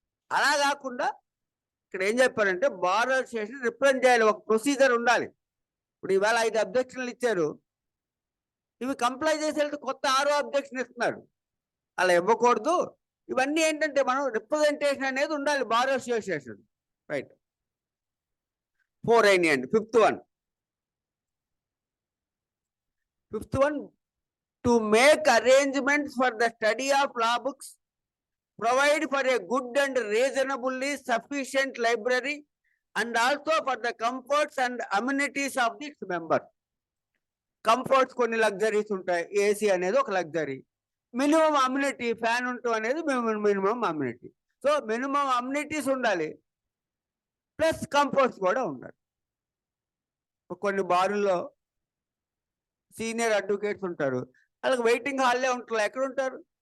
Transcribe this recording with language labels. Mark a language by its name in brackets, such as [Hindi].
[Telugu] అలా కాకుండా ఇక్కడ ఏం చెప్పారంటే బార్ అసోసియేషన్ రిప్రజెంట్ చేయాలి, ఒక ప్రొసీజర్ ఉండాలి. ఇప్పుడు ఇవాళ 5 అబ్జెక్షన్లు ఇచ్చారు, ఇవి కంప్లై చేసేది కొత్త 6వ అబ్జెక్షన్ ఇస్తున్నారు. అలా ఇవ్వకూడదు. ఇవన్నీ ఏంటంటే మనం రిప్రజెంటేషన్ అనేది ఉండాలి బార్ అసోసియేషన్. రైట్. 4 అయినాయండి. [English] Fifth one to make arrangements for the study of law books, provide for a good and reasonably sufficient library, and also for the comforts and amenities of its members. [Telugu] Comforts కొన్ని luxuries ఉంటాయి. AC అనేది ఒక luxury. Minimum amenity, fan ఉండటం అనేది minimum amenity. So minimum amenities ఉండాలి, plus comforts కూడా ఉండాలి. కొన్ని బారుల్లో సీనియర్ అడ్వకేట్స్ ఉంటారు, వాళ్ళకి వెయిటింగ్ హాల్లే ఉంటారు. ఎక్కడ ఉంటారు?